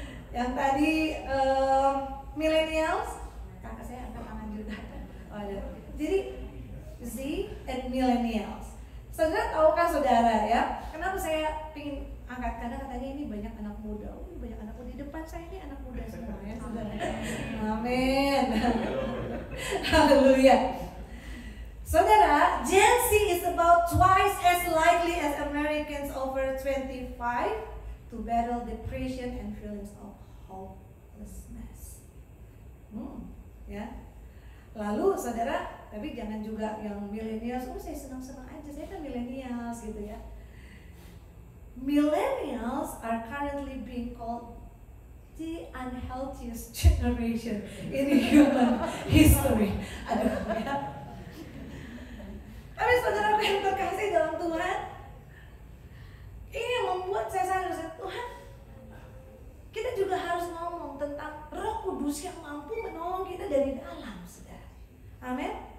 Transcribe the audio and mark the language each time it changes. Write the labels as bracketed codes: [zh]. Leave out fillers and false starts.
[id] Yang tadi millennials, kakak saya angkat tangan juga. Oh, ada. Jadi Z and millennials. Saudara tahukah saudara ya? Kenapa saya ingin angkat? Karena katanya ini banyak anak muda. Banyak anak muda di depan saya ini anak muda semua ya saudara. Amin. Haleluya. [en] Saudara, Gen Z is about twice as likely as Americans over 25 to battle depression and feelings of hopelessness. Ya. [id] Lalu saudara, tapi jangan juga yang millennials, saya senang-senang aja, saya kan millennials gitu ya. [en] Millennials are currently being called the unhealthiest generation in human history. [id] Aduh ya. Tapi saudara yang terkasih dalam Tuhan, ini yang membuat saya sadar, Tuhan, kita juga harus ngomong tentang Roh Kudus yang mampu menolong kita dari dalam, saudara. Amin.